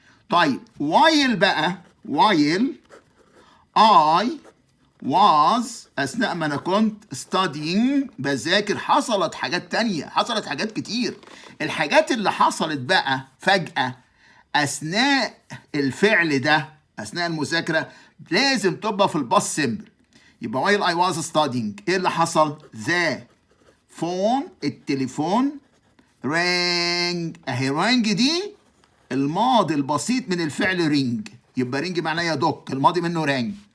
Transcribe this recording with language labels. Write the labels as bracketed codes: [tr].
[ar] طيب while بقى [en] while I was [ar] اثناء ما انا كنت studying بذاكر، حصلت حاجات تانية، حصلت حاجات كتير. الحاجات اللي حصلت بقى فجأة اثناء الفعل ده، اثناء المذاكرة، لازم تبقى في الباست سيمبل. يبقى [en] while I was studying [ar] ايه اللي حصل؟ [en] the phone [ar] التليفون rang. اهي rang دي الماضي البسيط من الفعل رينج، يبقى رينج معناه يدق، الماضي منه رانج.